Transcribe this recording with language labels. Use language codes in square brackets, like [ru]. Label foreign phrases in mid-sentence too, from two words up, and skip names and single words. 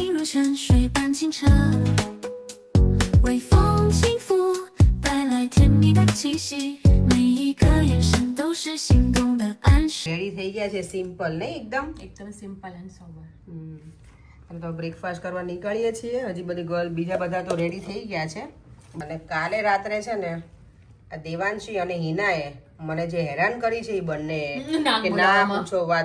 [zh] 沉水般清澈，微风轻拂，带来甜蜜的气息，每一个眼神都是心动的暗示。 [gu] રેડી થઈ ગયા છે સિમ્પલ ને એકદમ [en] simple and sober. [gu] અને તો બ્રેકફાસ્ટ કરવા નીકળીએ છીએ. હજી બધી ગર્લ બીજા બધા તો રેડી થઈ ગયા છે. અને કાલે રાત્રે છે ને આ દેવાંશી અને હિનાએ મને જે હેરાન કરી છે એ બંને કે ના પૂછો વાત.